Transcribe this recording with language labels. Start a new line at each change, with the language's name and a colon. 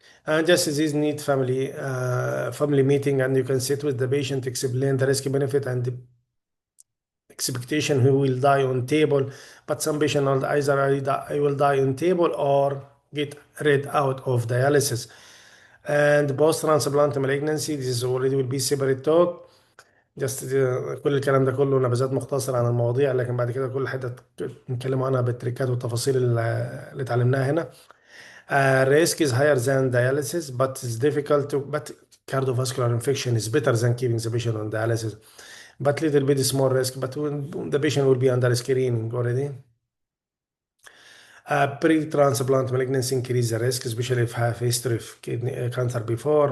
English: And just as these need family meeting, and you can sit with the patient, explain the risk benefit and the expectation who will die on table. But some patient will either I will die on table or get rid out of dialysis. And post transplant malignancy, this is already will be separate talk.
Arabic: جست كل الكلام ده كله نبذات مختصرة عن المواضيع، لكن بعد كده كل حته نتكلم عنها بالتريكات والتفاصيل اللي اتعلمناها هنا.
English: Risk is higher than dialysis, but it's difficult to. But cardiovascular infection is better than keeping the patient on dialysis. But little bit small risk, but when the patient will be under screening already. Pre-transplant malignancy increase the risk, especially if have history of kidney cancer before.